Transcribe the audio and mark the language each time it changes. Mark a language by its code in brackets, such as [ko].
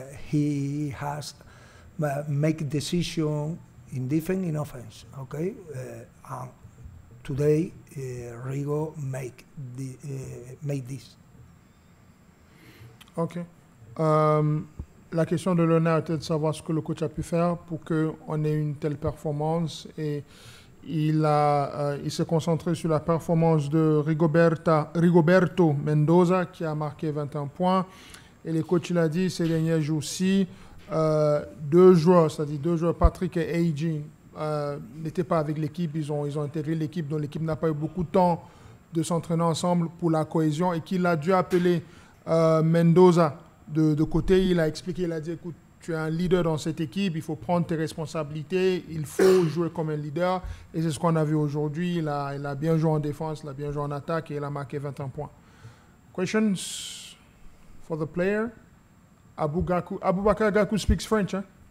[en] He has make decision in defense, in offense. Okay, today Rigo make this. Ok. [fr] La question de Léonard était de savoir ce que le coach a pu faire pour qu'on ait une telle performance, et il s'est concentré sur la performance de Rigoberto Mendoza qui a marqué 21 points. Et le coach l'a dit ces derniers jours-ci, 2 joueurs, c'est-à-dire 2 joueurs, Patrick et AG, n'étaient pas avec l'équipe. Ils ont intégré l'équipe, donc l'équipe n'a pas eu beaucoup de temps de s'entraîner ensemble pour la cohésion et qu'il a dû appeler Mendoza de côté. Il a expliqué, il a dit, écoute, tu es un leader dans cette équipe, il faut prendre tes responsabilités, il faut jouer comme un leader. Et c'est ce qu'on a vu aujourd'hui. Il a bien joué en défense, il a bien joué en attaque et il a marqué 21 points. [en] Questions for the player? Abubakar Gaku speaks French, hein?